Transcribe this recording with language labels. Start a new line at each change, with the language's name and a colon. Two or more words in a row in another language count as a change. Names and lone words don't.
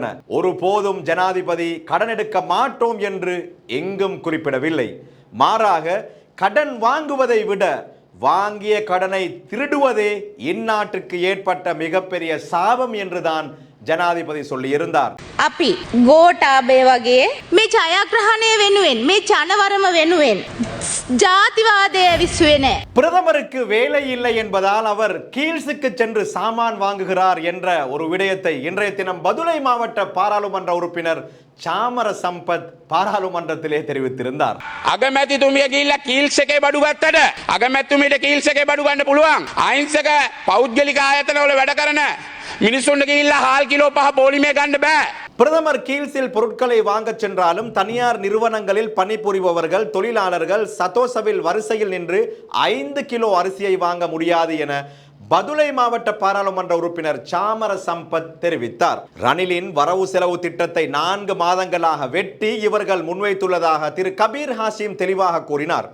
Tamil: ஒருபோதும் ஜனாதிபதி கடன் எடுக்க மாட்டோம் என்று எங்கும் குறிப்பிடவில்லை. மாறாக கடன் வாங்குவதை விட வாங்கிய கடனை திருடுவதே இந்நாட்டுக்கு ஏற்பட்ட மிகப்பெரிய சாபம் என்றுதான் ஜனாதிபதி சொல்லி இருந்தார்.
Sinhala: අපි ගෝඨාභය වගේ මේ ජයග්‍රහණය වෙනුවෙන් මේ ජනවරම වෙනුවෙන් ජාතිවාදය විශ්වේ නැහැ.
Tamil: பிரதமருக்கு வேலை இல்லை என்பதால் அவர் கீழ்ஸுக்கு சென்று சாமான் வாங்குகிறார் என்ற ஒரு விடயத்தை இன்றைய தினம் பதுளை மாவட்ட பாராளுமன்ற உறுப்பினர் சாமர சம்பத் பாராளுமன்றத்திலே தெரிவித்திருந்தார்.
Sinhala: අගමැතිතුමිය ගිහිල්ලා කීල්ස් එකේ බඩු ගත්තට අගමැතිතුමියට කීල්ස් එකේ බඩු ගන්න පුළුවන්. අහිංසක පෞද්ගලික ආයතනවල වැඩ කරන මිනිස්සුන්ට ගිහිල්ලා හාල් කිලෝ 5 පොලිමේ ගන්න බෑ.
Tamil: பிரதமர் கீழ்ஸில் பொருட்களை வாங்க சென்றாலும் தனியார் நிறுவனங்களில் பணிபுரிபவர்கள் தொழிலாளர்கள் சதோசவில் வரிசையில் நின்று 5 கிலோ அரிசியை வாங்க முடியாது என பதுளை மாவட்ட பாராளுமன்ற உறுப்பினர் சாமர சம்பத் தெரிவித்தார். ரணிலின் வரவு செலவு திட்டத்தை 4 மாதங்களாக வெட்டி இவர்கள் முன்வைத்துள்ளதாக திரு கபீர் ஹாஷிம் தெளிவாக கூறினார்.